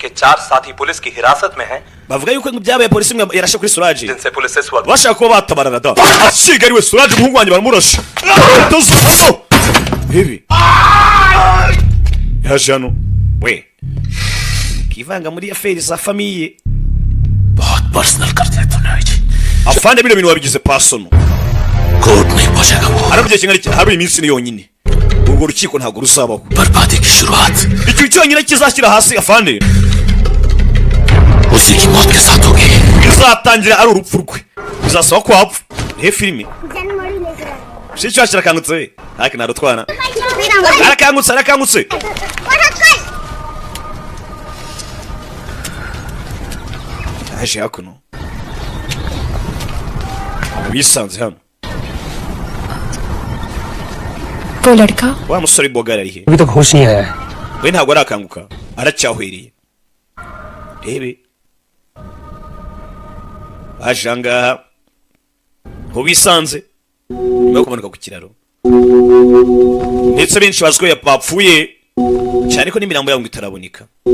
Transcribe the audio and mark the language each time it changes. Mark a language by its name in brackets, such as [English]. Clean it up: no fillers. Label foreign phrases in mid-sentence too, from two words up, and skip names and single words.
[Kinyarwanda] bavuga yuko byabaye polisi imwe yarashe kuri Suraji bashaka kuba batabarana da asiga ariwe Suraji umuhungu wanjye baramurashe bibi yaje hano we kivanga muri affaire za famille [Hindi] बहुत पर्सनल करते हैं तूने जी [Kinyarwanda] afande bino bintu wabigize personal [Hindi] कोर्ट नहीं पहुंचेगा वो [Kinyarwanda] arabye kinga hari iminsi ni yonyine urwo rukiko ntabwo rusabaho [Hindi] बर्बादी की शुरुआत [Kinyarwanda] icyo cyonyine kizashyira hasi afande [Hindi] उसी की मौत के साथ होगी [Kinyarwanda] bizatangira ari urupfu rwe bizasaba ko hapfa he filime si cyo kirakangutse haki narutwana arakangutse aje hakuno bisanze hano [Hindi] वो लड़का [Kinyarwanda] wa musore bogara ari he [Hindi] अभी तक होश नहीं आया है [Kinyarwanda] we ntabwo arakanguka aracyahwiriye rebe aje ahangaha ho bisanze nyuma yo kumanuka ku kiraro ndetse benshi bazi ko bapfuye cyane ko n'imirambo yabo itaraboneka